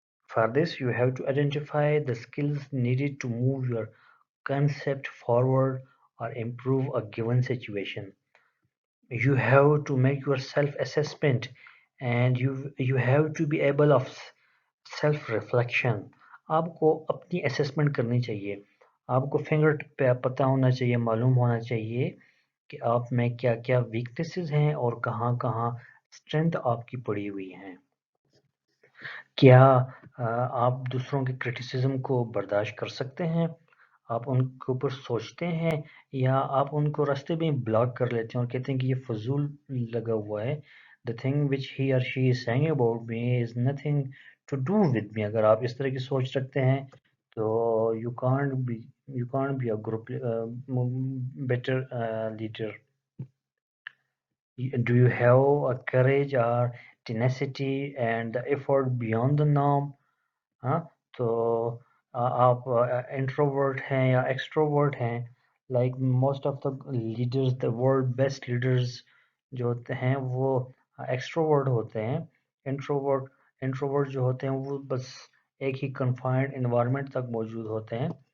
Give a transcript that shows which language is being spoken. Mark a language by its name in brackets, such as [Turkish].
[English] For this, you have to identify the skills needed to move your concept forward or improve a given situation. You have to make your self-assessment, and you have to be able of self-reflection. [Hindi] आपको अपनी assessment करनी चाहिए, आपको finger पे पता होना चाहिए, मालूम होना चाहिए कि आप में क्या क्या weaknesses हैं और कहाँ कहाँ strength आपकी पड़ी हुई हैं। क्या आप दूसरों के क्रिटिसिज्म को बर्दाश्त कर सकते हैं? आप उनके ऊपर सोचते हैं, या आप उनको रास्ते में ब्लॉक कर लेते हैं और कहते हैं कि ये फजूल लगा हुआ है, [English] The thing which he और she is saying about me is nothing to do with me? [Hindi] अगर आप इस तरह की सोच रखते हैं तो [English] You can't be a group better leader. Do you have a courage or tenacity and the effort beyond the norm? [Hindi] हाँ, तो आप इंट्रोवर्ट हैं या एक्सट्रोवर्ट हैं? [English] like most of the leaders, the world best leaders [Hindi] जो होते हैं वो एक्सट्रोवर्ट होते हैं। इंट्रोवर्ट इंट्रोवर्ट जो होते हैं वो बस एक ही कन्फाइंड इन्वायरमेंट तक मौजूद होते हैं।